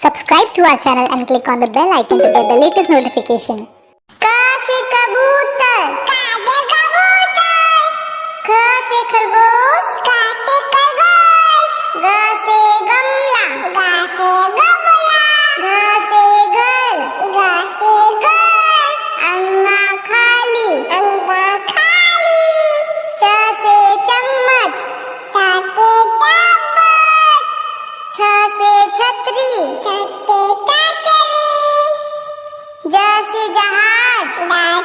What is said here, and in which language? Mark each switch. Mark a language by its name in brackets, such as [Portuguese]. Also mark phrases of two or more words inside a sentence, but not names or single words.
[English] subscribe to our channel and click on the bell icon to get the latest notification. [Hindi] क से कबूतर, क से कबूतर, ख से खरगोश, ख से खरगोश, ग से गमला, ग से गमला, घ से घर, घ से घर, अंगा खाली, अंगा खाली, च से चम्मच, च से चम्मच, छ से छतरी, छ से छतरी, ज से जहाज, ज